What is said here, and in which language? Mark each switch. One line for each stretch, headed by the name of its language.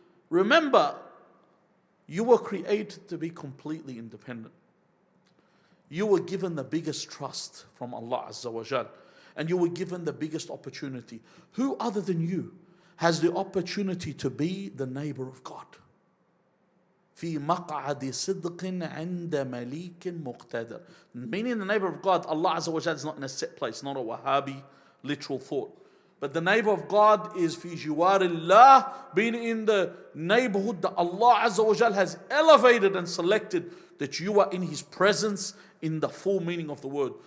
English: Remember, you were created to be completely independent. You were given the biggest trust from Allah Azza wa Jal, and you were given the biggest opportunity. Who other than you has the opportunity to be the neighbor of God.
Arabic: في مقعد صدق عند مليك مقتدر.
English: Meaning the neighbor of God, Allah Azza wa Jalla is not in a set place, not a Wahhabi literal thought. But the neighbor of God is
Arabic: في جوار الله,
English: being in the neighborhood that Allah Azza wa Jalla has elevated and selected, that you are in His presence in the full meaning of the word.